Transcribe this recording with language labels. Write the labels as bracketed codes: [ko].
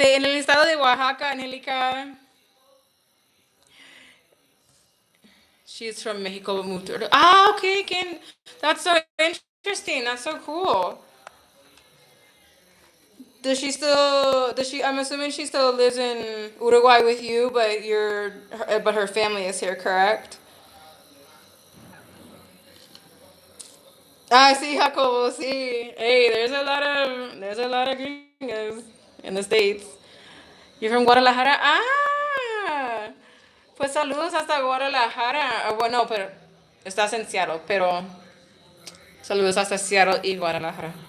[es] En el estado de Oaxaca, Angélica. [en] She's from Mexico, but moved to. Ah, okay, Ken. That's so interesting. That's so cool. Does she still? Does she? I'm assuming she still lives in Uruguay with you, but her family is here, correct? [es] Ah, sí, Jacobo, sí. [en] Hey, there's a lot of gringos in the states. You're from Guadalajara. [es] Ah, pues saludos hasta Guadalajara. Ah, bueno, pero estás en Seattle, pero saludos hasta Seattle y Guadalajara.